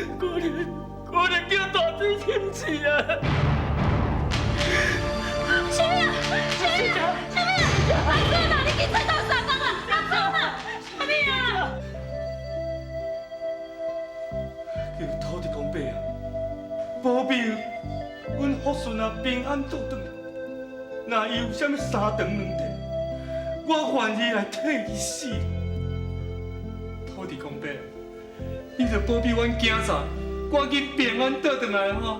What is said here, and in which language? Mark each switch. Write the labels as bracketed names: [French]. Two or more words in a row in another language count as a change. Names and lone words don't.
[Min Nan Chinese] 可怜叫大水侵去啊！小美啊，小美啊，小美啊，阿哥呐，你去找到三公啊，阿哥呐，小美啊！叫土地公伯啊，保庇阮福顺啊平安倒转。若伊有啥物三长两短，我愿意来替伊死。土地公伯，你着保庇阮囝婿，赶紧平安倒转来哈！